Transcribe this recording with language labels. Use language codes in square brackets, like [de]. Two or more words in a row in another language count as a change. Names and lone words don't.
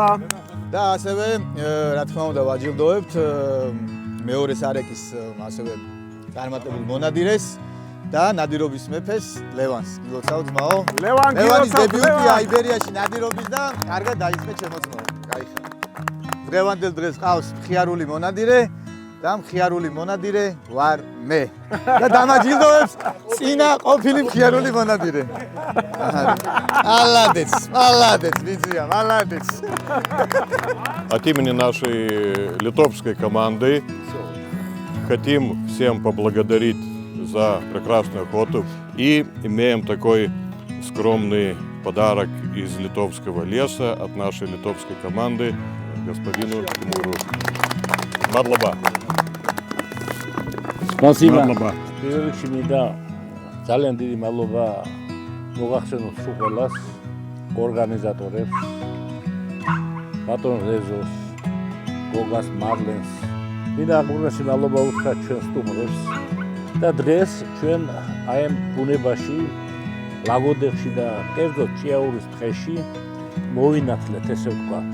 [ka] და ასევე რა თქმა უნდა ვაჯილდოებთ მეორე სარეკის ასევე წარმატებულ მონადირეს და ნადირობის მეფეს ლევანს. გილოცავ ძმაო. ლევანის დებიუტია იბერიაში ნადირობის და კარგად დაიწყე ჩემო ძმაო. გაიხარ. დღევანდელ დღეს ყავს მხიარული მონადირე და მხიარული მონადირე ვარ მე. და დამაჯილდოებს წინა ყოფილი მხიარული монадире. [ru] Молодец, Витя, молодец. От имени нашей литовской команды хотим всем поблагодарить за прекрасную охоту и имеем такой скромный подарок из литовского леса от нашей литовской команды господину Тимуру. [ka] Мадлаба. [ru] Спасибо. [ka] Პირველ რიგში მინდა ძალიან დიდი მადლობა მოგახსენოთ სულ ყველას ორგანიზატორებს, ბატონ რეზოს, გოგას მარლენს. მინდა უღრმესი მადლობა უთხრა ჩვენ სტუმრებს და დღეს ჩვენ აი ამ ბუნებაში, ლაგოდეხში და კერძოდ ჭიაურის ტყეში მოვინათლეთ, ესე ვთქვათ.